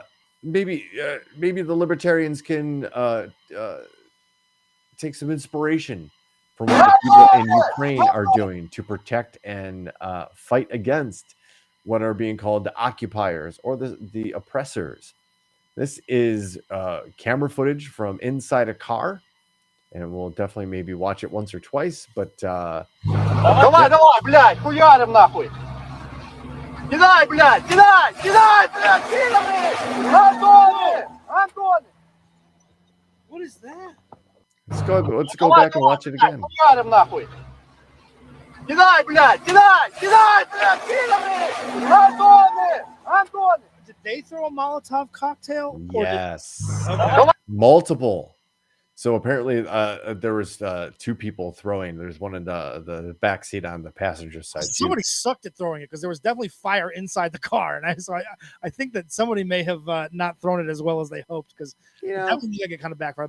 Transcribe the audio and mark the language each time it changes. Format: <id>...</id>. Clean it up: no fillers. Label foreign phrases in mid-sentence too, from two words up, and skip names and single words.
<en>Maybe the libertarians can take some inspiration from what the people in Ukraine are doing to protect and fight against what are being called the occupiers or the oppressors. This is camera footage from inside a car, and we'll definitely maybe watch it once or twice, but</en> <ru>Давай, блядь, хуярим нахуй! Кидай, блядь, кидай, блядь, кидай! Антоне!</ru> <en>What is that? Let's go back and watch it again.</en> <ru>Хуярим нахуй! Кидай, блядь, кидай, блядь, кидай! Антоне!</ru> <en>Did they throw a Molotov cocktail? Yes. Okay. Multiple. So apparently there was two people throwing. There's one in the back seat on the passenger side. Somebody sucked at throwing it because there was definitely fire inside the car, and I think that somebody may have not thrown it as well as they hoped, because definitely get kind of backfired.</en>